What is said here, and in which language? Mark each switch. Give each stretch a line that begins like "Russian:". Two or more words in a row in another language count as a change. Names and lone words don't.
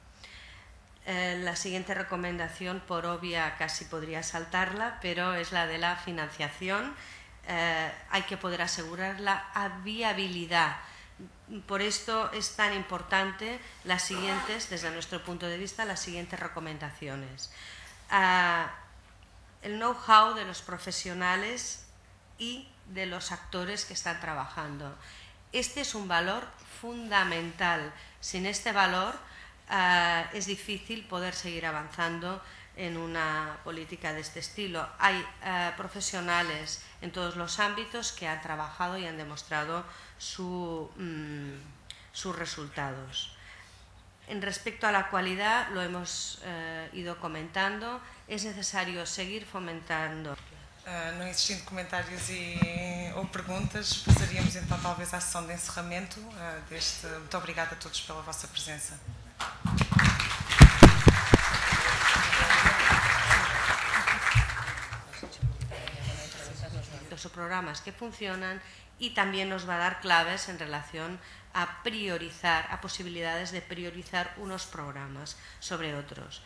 Spanish: La siguiente recomendación, por obvia casi podría saltarla, pero es la de la financiación. Hay que poder asegurar la viabilidad. Por esto es tan importante las siguientes, desde nuestro punto de vista, las siguientes recomendaciones. El know-how de los profesionales y de los actores que están trabajando. Este es un valor fundamental. Sin este valor es difícil poder seguir avanzando en una política de este estilo. Hay profesionales en todos los ámbitos que han trabajado y han demostrado sus resultados. En respecto a la cualidad, lo hemos ido comentando, es necesario seguir fomentando.
Portuguese: Não existindo comentários ou perguntas, passaríamos então talvez à sessão de encerramento deste. Muito obrigada a todos pela vossa presença.
Spanish: Los programas que funcionan y también nos va a dar claves en relación a priorizar, a posibilidades de priorizar unos programas sobre otros.